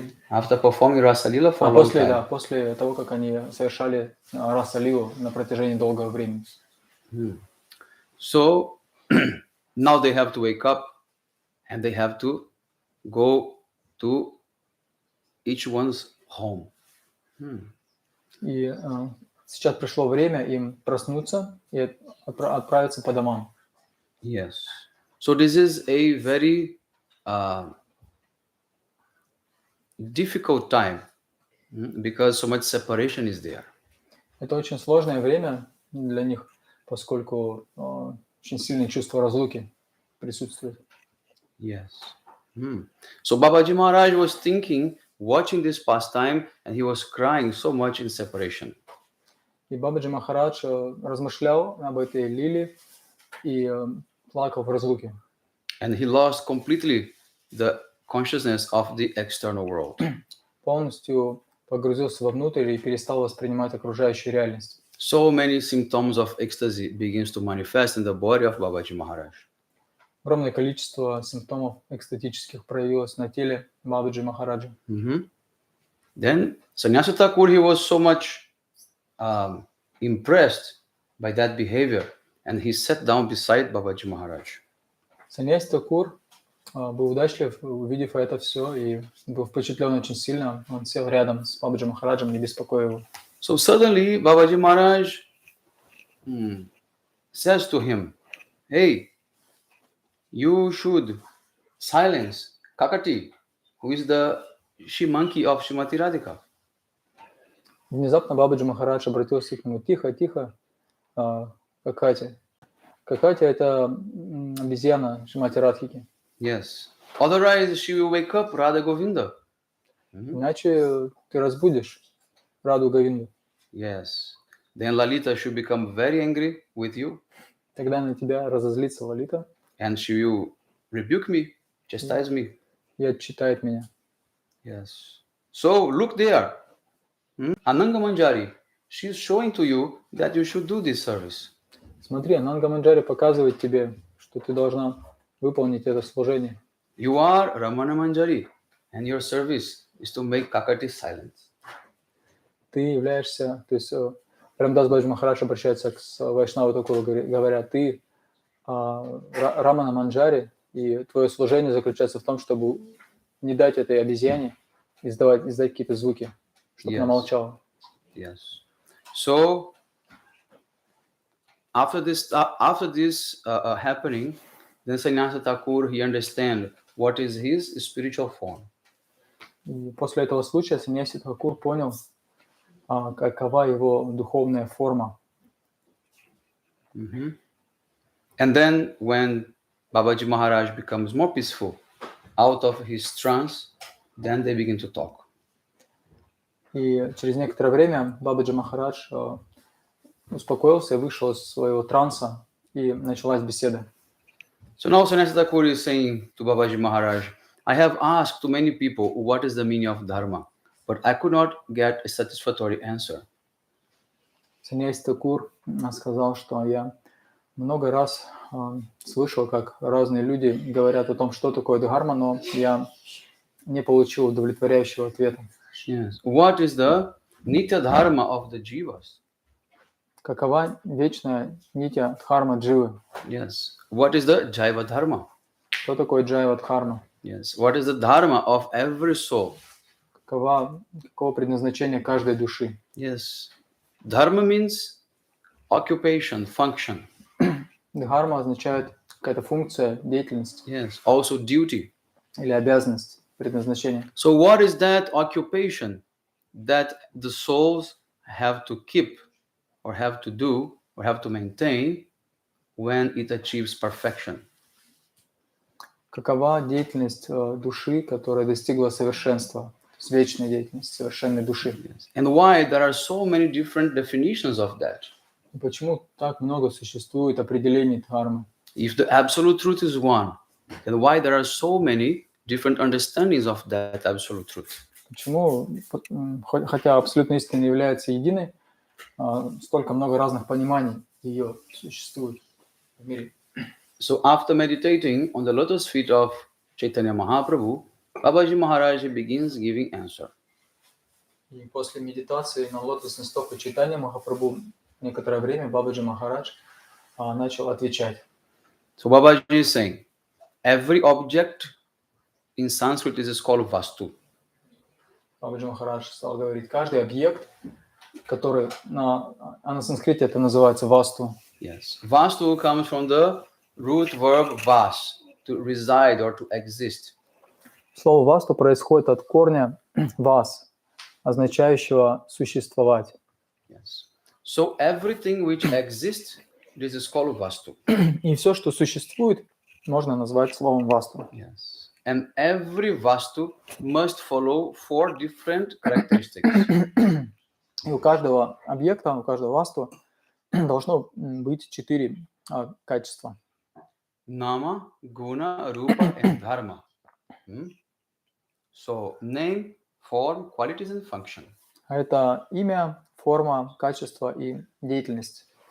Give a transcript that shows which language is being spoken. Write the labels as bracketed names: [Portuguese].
[English] After performing Rasa Lila for a long time. [Russian] После того, как они совершали Раса Лилу на протяжении долгого времени. [English] So now they have to wake up and they have to go to each one's home. [Russian] И сейчас пришло время им проснуться и отправиться по домам. [English] Yes. So this is a very difficult time because so much separation is there. [Russian] Это очень сложное время для них, поскольку очень сильное чувство разлуки присутствует. Yes. [English] So Babaji Maharaj was thinking, watching this pastime, and he was crying so much in separation. [Russian] И Бабаджи Махарадж размышлял об этой лиле и плакал в разлуке. [English] And he lost completely the consciousness of the external world. [Russian] Полностью погрузился вовнутрь и перестал воспринимать окружающую реальность. [English] So many symptoms of ecstasy begins to manifest in the body of Babaji Maharaj. [Russian] Огромное количество симптомов экстатических проявилось на теле Бабаджи Махараджа. [English] Then Sannyasa Thakur, he was so much impressed by that behavior, and he sat down beside Babaji Maharaj. [Russian] Саньяси Такур был удачлив, увидев это все, и был впечатлен очень сильно. Он сел рядом с Бабаджи Махараджем, не беспокоя его. [English] So suddenly Babaji Maharaj says to him, "Hey, you should silence Kakati, who is the she-monkey of Srimati Radhika." [Russian] Внезапно Бабаджи Махарадж обратился к нему: "Тихо, тихо, Какати. Какати – это обезьяна Шримати Радхики. [English] Yes. Otherwise, she will wake up Radha Govinda. [Russian] Иначе ты разбудишь Раду Говинду. [English] Yes. Then Lalita should become very angry with you. [Russian] Тогда на тебя разозлится Лалита. [English] And she will rebuke me, chastise me. [Russian] И отчитает меня. [English] Yes. So look there. Ananga Manjari, she is showing to you that you should do this service. [Russian] Смотри, Ананга Манджари показывает тебе, что ты должна выполнить это служение. [English] You are Ramana Manjari, and your service is to make Kakati silent. [Russian] Ты являешься, то есть Рамдас Баджи Махарадж обращается к Вайшнаву Такуру, говоря, ты Рамана Манджари, и твое служение заключается в том, чтобы не дать этой обезьяне издать какие-то звуки, чтобы она молчала. [English] Yes. So after this happening, then Sannyasa Thakur, he understand what is his spiritual form. [Russian] И после этого случая саньяси Тхакур понял, какова его духовная форма. Mhm. [English] And then when Babaji Maharaj becomes more peaceful out of his trance, then they begin to talk. [Russian] И через некоторое время Бабаджи Махарадж успокоился и вышел из своего транса, и началась беседа. [English] So now Sannyasi Thakur is saying to Babaji Maharaj, I have asked to many people what is the meaning of Dharma, but I could not get a satisfactory answer. [Russian] Саньяси Тхакур сказал, что я много раз слышал, как разные люди говорят о том, что такое Дхарма, но я не получил удовлетворяющего ответа. [English] Yes. What is the Nitya Dharma of the Jivas? [Russian] Какова вечная нитя Дхарма Дживы? [English] Yes. What is the Jaiva Dharma? [Russian] Что такое Джайва Дхарма? [English] Yes. What is the Dharma of every soul? [Russian] Каково предназначение каждой души? [English] Yes. Dharma means occupation, function. [Russian] Дхарма означает какая-то функция, деятельность [English] Yes. Also duty. [Russian] или обязанность, предназначение. [English] So what is that occupation that the souls have to keep or have to do or have to maintain when it achieves perfection? [Russian] Какова деятельность души, которая достигла совершенства? То есть вечная деятельность совершенной души. [English] Yes. And why there are so many different definitions of that? [Russian] И почему так много существует определений дхармы? [English] If the absolute truth is one, then why there are so many different understandings of that absolute truth? [Russian] Почему, хотя абсолютная истина является единой, столько много разных пониманий ее существует в мире? [English] So after meditating on the lotus feet of Chaitanya Mahaprabhu, Babaji Maharaj begins giving answer. [Russian] И после медитации на лотосной стопе Чайтанья Махапрабху некоторое время Бабаджи Махарадж начал отвечать. [English] So Babaji is saying, every object in Sanskrit is called vastu. [Russian] Бабаджи Махарадж стал говорить, каждый объект, который на санскрите это называется васту. [English] Yes. Vastu comes from the root verb vas, to reside or to exist. [Russian] Слово васту происходит от корня вас, означающего существовать. [English] Yes. So everything which exists, this is called vastu. [Russian] И все, что существует, можно назвать словом васту. [English] Yes. And every vastu must follow 4 different characteristics. [Russian] И у каждого объекта, у каждого васту должно быть 4 качества. [English] Nama, guna, rupa, and dharma. So name, form, qualities, and function. [Russian] Это имя, форма, качество и деятельность.